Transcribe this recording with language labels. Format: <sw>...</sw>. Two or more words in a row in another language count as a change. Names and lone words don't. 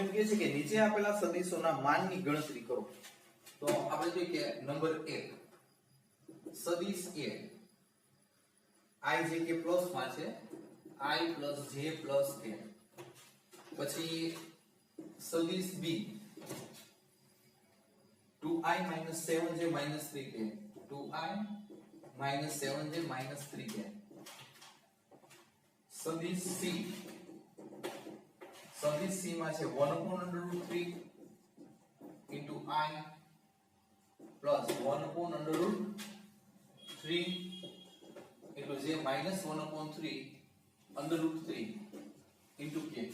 <gu>એમ કહે છે કે નીચે આપેલા સદિશોના માનની ગણતરી કરો. તો આપણે જોઈએ કે નંબર 1 સદિશ a i જે કે પ્લસ માં છે i + j + k. પછી સદિશ b 2i - 7j - 3k 2i - 7j - 3k. સદિશ c માં છે 1/√3 * i + 1/√3 j -1/3 √3 k.</gu>